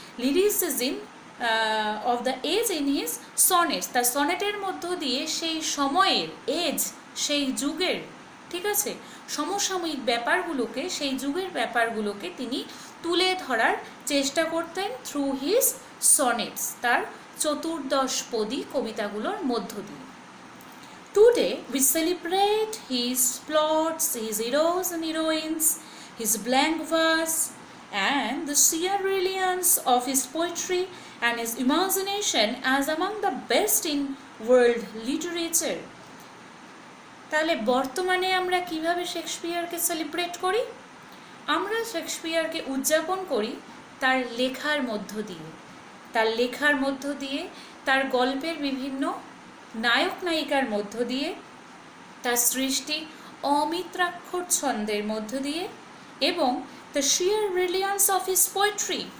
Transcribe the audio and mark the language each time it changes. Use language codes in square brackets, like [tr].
[en] lyricism of the age in his sonnets, [bn] তার সনেটের মধ্য দিয়ে সেই সময়ের এজ, সেই যুগের, ঠিক আছে, সমসাময়িক ব্যাপারগুলোকে, সেই যুগের ব্যাপারগুলোকে তিনি তুলে ধরার চেষ্টা করতেন [en] through his sonnets, [bn] তার চতুর্দশপদী কবিতাগুলোর মধ্য দিয়ে। [en] Today we celebrate his plots, his heroes and heroines, his blank verse, and the sheer brilliance of his poetry and his imagination as among the best in world literature. [bn] তাহলে বর্তমানে আমরা কিভাবে শেক্সপিয়ারকে celebrate করি? আমরা শেক্সপিয়ারকে উদযাপন করি তার লেখার মধ্য দিয়ে, তার লেখার মধ্য দিয়ে, তার গল্পের বিভিন্ন নায়ক নায়িকার মধ্য দিয়ে, তার সৃষ্টি অমিত্রাক্ষর ছন্দের মধ্য দিয়ে, এবং [en] The sheer brilliance of his poetry.